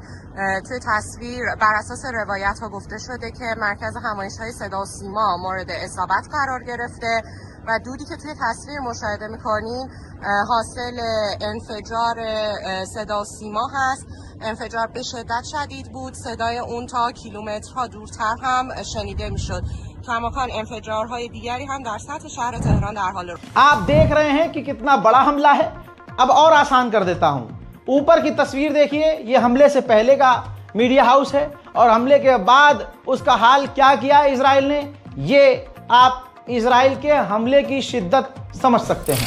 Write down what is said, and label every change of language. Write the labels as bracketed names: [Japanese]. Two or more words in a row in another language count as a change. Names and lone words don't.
[Persian] توی تصویر بر اساس روایت ها گفته شده که مرکز همایش‌های صدا و سیما مورد اصابت قرار گرفته و دودی که توی تصویر مشاهده می‌کنیم حاصل انفجار صدا و سیما هست. انفجار به شدت شدید بود، صدای اون تا کیلومترها دورتر هم شنیده می‌شد. کماکان انفجارهای دیگری هم در سطح شهر تهران در حال رخ. [Hindi] आप देख रहे हैं कि कितना बड़ा हमला है। अब और आसान कर देता हूं, ऊपर की तस्वीर देखिए, ये हमले से पहले का [English] media house [Hindi] है और हमले के बाद उसका हाल क्या किया इजराइल ने, ये आप इजराइल के हमले की शिद्दत समझ सकते हैं।